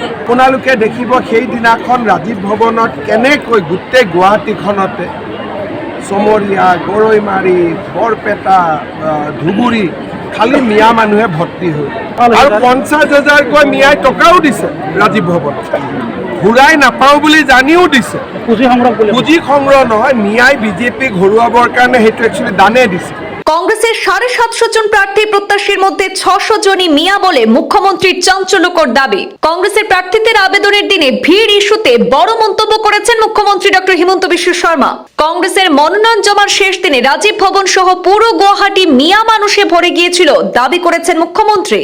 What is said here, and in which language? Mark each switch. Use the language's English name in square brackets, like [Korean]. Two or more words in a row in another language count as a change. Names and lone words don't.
[Assamese] আপোনালোকে দেখিব সেইদিনাখন ৰাজীৱ ভৱনত কেনেকৈ গোটেই গুৱাহাটীখনতে চমৰীয়া, গৰৈমাৰী, বৰপেটা, ধুবুৰী খালি মিয়া মানুহে ভৰ্তি হৈ আৰু 50,000কৈ মিয়াই টকাও দিছে ৰাজীৱ ভৱনত। ঘূৰাই নাপাওঁ বুলি জানিও দিছে। পুঁজি সংগ্ৰহ নহয়, মিয়াই বিজেপিক হৰুৱাবৰ কাৰণে সেইটো একচুৱেলি দানে দিছে। [Bangla] কংগ্রেসের 750 জন প্রার্থী প্রত্যাশীর মধ্যে 600 জনই মিয়া বলে মুখ্যমন্ত্রীর চাঞ্চল্যকর দাবি। কংগ্রেসের প্রার্থীদের আবেদনের দিনে ভিড় ইস্যুতে বড় মন্তব্য করেছেন মুখ্যমন্ত্রী ডক্টর হিমন্ত বিশ্ব শর্মা। কংগ্রেসের মনোনয়ন জমার শেষ দিনে রাজীব ভবন সহ পুরো গুয়াহাটি মিয়া মানুষে ভরে গিয়েছিল দাবি করেছেন মুখ্যমন্ত্রী।